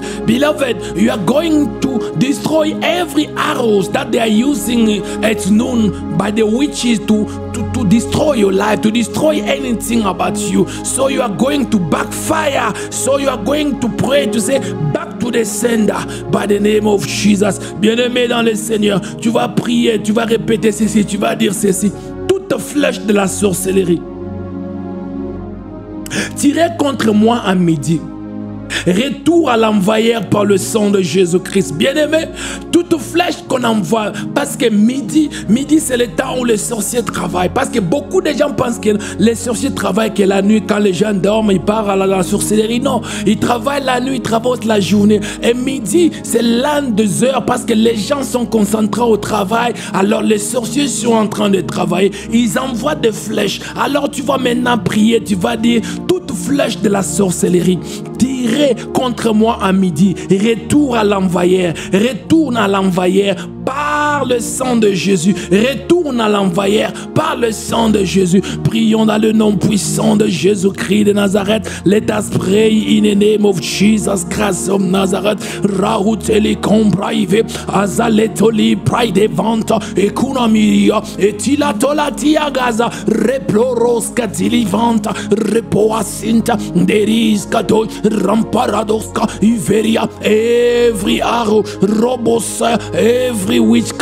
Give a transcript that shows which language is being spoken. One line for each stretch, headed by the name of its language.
English: Beloved, you are going to destroy every arrows that they are using at noon by the witches to destroy your life, to destroy anything about you. So you are going to backfire. So you are going to pray to say back to the sender by the name of Jesus.
French: Bien-aimé dans le Seigneur, tu vas prier, tu vas répéter ceci, tu vas dire ceci. Toute flèche de la sorcellerie tiré contre moi à midi, retour à l'envoyeur par le sang de Jésus-Christ. Bien-aimé, toute flèche qu'on envoie, parce que midi c'est le temps où les sorciers travaillent. Parce que beaucoup de gens pensent que les sorciers travaillent que la nuit, quand les gens dorment, ils partent à la sorcellerie. Non, ils travaillent la nuit, ils travaillent la journée. Et midi, c'est l'un des heures parce que les gens sont concentrés au travail. Alors les sorciers sont en train de travailler. Ils envoient des flèches. Alors tu vas maintenant prier, tu vas dire toute flèche de la sorcellerie tirée contre moi à midi, retourne à l'envoyeur, retourne à l'envoyeur par le sang de Jésus, retourne à l'envoyeur par le sang de Jésus. Prions dans le nom puissant de Jésus-Christ de Nazareth.
English: Let us pray in the name of Jesus Christ of Nazareth. Rahuteli compraive azaletoli pride vanta economia etilatolatia gaza reploroska tilivanta repoasinta deriska do ramparadoska iveria. Every arrow robosa, every witchcraft